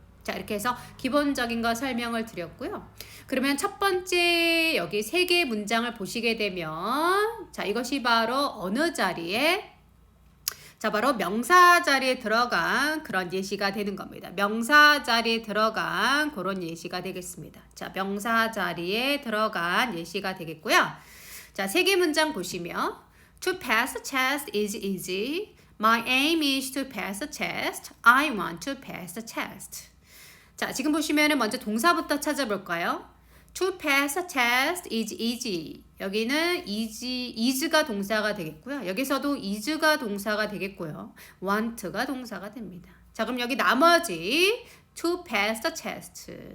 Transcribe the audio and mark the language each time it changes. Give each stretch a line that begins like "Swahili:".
Korean: 자, 이렇게 해서 기본적인 거 설명을 드렸고요. 그러면 첫 번째 여기 세 개의 문장을 보시게 되면 자, 이것이 바로 어느 자리에 자, 바로 명사 자리에 들어간 그런 예시가 되는 겁니다. 명사 자리에 들어간 그런 예시가 되겠습니다. 자, 명사 자리에 들어간 예시가 되겠고요.
English: 자, 세 개 문장 보시면 To pass the test is easy. My aim is to pass the test. I want to pass the test.
Korean: 자, 지금 보시면은 먼저 동사부터 찾아볼까요?
English: To pass a test is easy.
Korean: 여기는 is가 동사가 되겠고요. 여기서도 is가 동사가 되겠고요. want가 동사가 됩니다. 자, 그럼 여기 나머지
English: to pass the test.